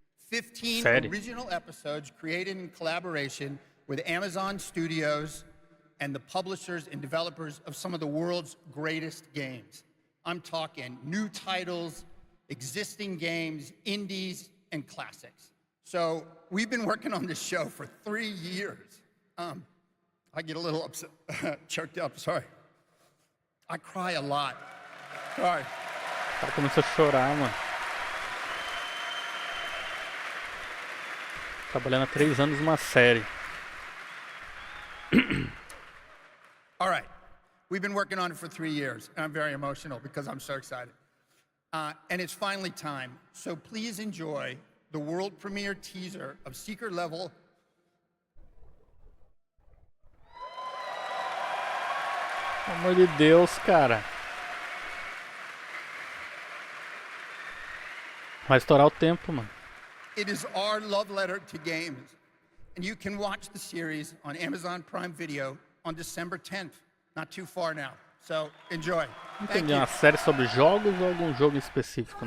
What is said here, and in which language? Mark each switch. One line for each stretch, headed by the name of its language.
English: 15 original episodes created in collaboration with Amazon Studios and the publishers and developers of some of the world's greatest games. I'm talking new titles, existing games, indies, and classics. So we've been working on this show for 3 years. I get a little upset, choked up, sorry. I cry a lot. Sorry.
Portuguese: O cara começou a chorar, mano. Trabalhando há 3 anos numa série.
English: All right. We've been working on it for 3 years, and I'm very emotional because I'm so excited. And it's finally time. So please enjoy the world premiere teaser of Secret Level.
Portuguese: Pelo amor de Deus, cara. Vai estourar o tempo, mano.
English: It is our love letter to games. And you can watch the series on Amazon Prime Video on December 10th. Not too far now. So, enjoy.
Portuguese: Não entendi, uma série sobre jogos ou algum jogo específico?